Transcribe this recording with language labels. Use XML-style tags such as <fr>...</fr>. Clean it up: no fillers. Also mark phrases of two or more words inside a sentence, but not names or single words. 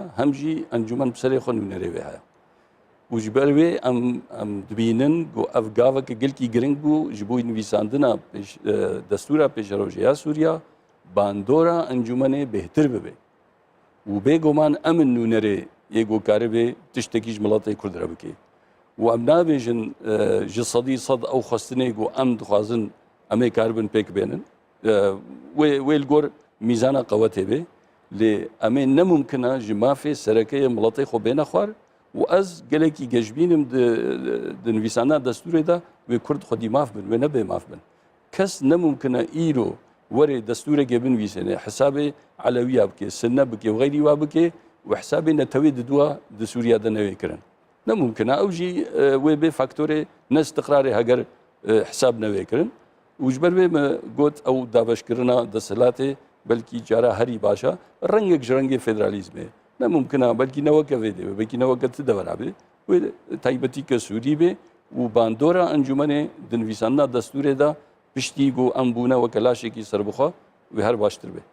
<ku>hem jî encûmen bi serê xwe nûnerê wê heye û ji ber wê em dibînin got ev gaveke gelkî giring bû ji bo nivîsandina destûra pêşerojeya Sûriya bandora encûmenê bêhtir bibe û bêguman em in nûnerê yê gokaribê tiştekî ji miletê Kurd re bike û em nabêjin ji sedî sed ew xwestinê got em dixwazin ئەمەی کار بن پێک بێنن وێ گۆر میزانە قەوەتێ بێ لێ ئەمێ نەممکنە ژ مافێ سەرەکەی مڵەتی خۆ بێنە خوار و ئەس gelekî gejbînim di nivîsana destûrê de wê Kurd xwedî maf bin wê nebe maf bin kes nemumkine îro werê destûrekê binivîsêne hesabê elewiya bike sinne bike û xeyrî wa bike û hesabê netewê diduwa di Sûriya de nevê kirin nemumkine ew jî wê bê faktorê ne istiqrarê heger hesab nevê kirin û ji ber wê me got ew daveşkirina desthilatê belkî cara herî başa rengek ji rengê federalîzmê nemumkine belkî neweke vê dê belkî neweke ti devera bê wê taybetî ke Sûrî bê û bandora encûmenê di nivîsanina destûrê de piştî got em bûne weke laşekî serbixwe wê her baştir bê.</ku>